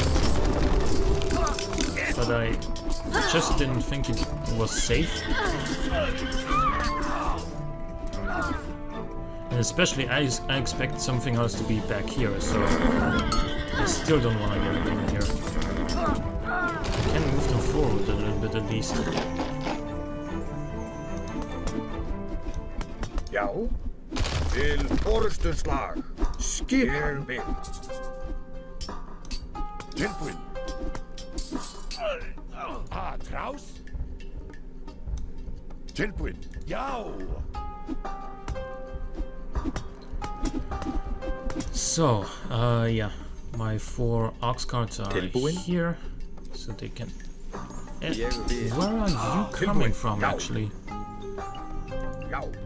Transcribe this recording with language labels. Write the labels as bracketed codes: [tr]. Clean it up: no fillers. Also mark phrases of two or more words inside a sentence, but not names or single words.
[en] But I just didn't think it was safe. And especially I expect something else to be back here, so I still don't want to get it in here. I can move them forward a little bit at least. [is] Já. Til orustuslag. Skipan. Tilbúin. Traus. Tilbúin. Yow. [en] So, yeah, my 4 ox carts are here, so they can. Where are you coming from, actually? Já.